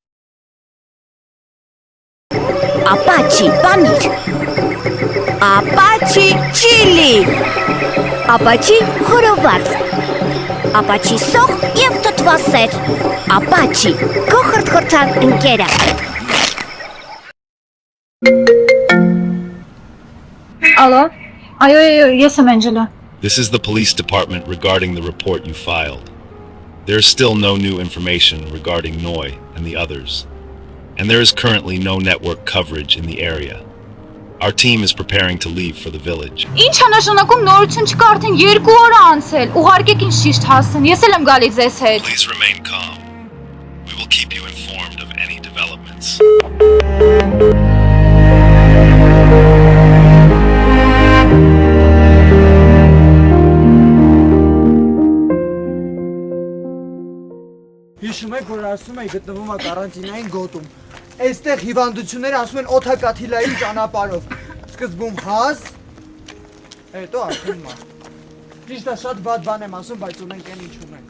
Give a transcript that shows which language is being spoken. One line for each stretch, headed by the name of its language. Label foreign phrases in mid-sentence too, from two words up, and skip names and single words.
Armenian: Apache, պանիր, Apache, chili, Apache, խորոված, Apache, սոխ և թթվասեր, Apache, քո խրթխրթան ընկերը։ Ալո, այո, ես եմ Անջելա։
English: This is the police department regarding the report you filed. There's still no new information regarding Noi and the others, and there is currently no network coverage in the area. Our team is preparing to leave for the village.
Armenian: Ինչ նշանակում նորություն չկա արդեն 2 օր անցել։ Ուղարկեք ինձ ճիշտ հասցեն։ Ես էլ եմ գալիս ձեզ հետ։
English: Please remain calm. We will keep you informed of any developments.
Armenian: Հիշում եք, որ ասում էի գտնվում է կարանտինային գոտում։ Այստեղ հիվանդությունները ասում են օդակաթիլային ճանապարհով։ Սկզբում հազ, հետո արդեն մահ։ Ճիշտ է, շատ վատ բան եմ ասում, բայց ունենք այն ինչ ունենք։